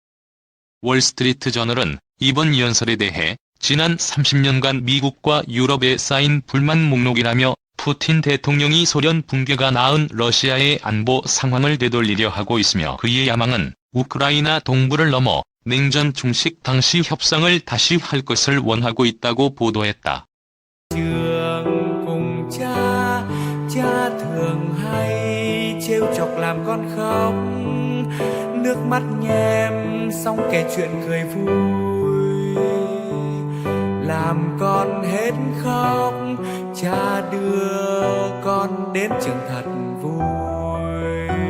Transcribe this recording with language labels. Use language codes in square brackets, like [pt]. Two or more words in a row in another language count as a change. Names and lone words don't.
[ko] 월스트리트저널은 이번 연설에 대해 지난 30년간 미국과 유럽에 쌓인 불만 목록이라며 푸틴 대통령이 소련 붕괴가 낳은 러시아의 안보 상황을 되돌리려 하고 있으며 그의 야망은 우크라이나 동부를 넘어 냉전 중식 당시 협상을 다시 할 것을 원하고 있다고 보도했다. [vi] Trường cùng cha, cha thường hay trêu chọc làm con khóc, nước mắt nhem xong kể chuyện cười vui, làm con hết khóc, cha đưa con đến trường thật vui.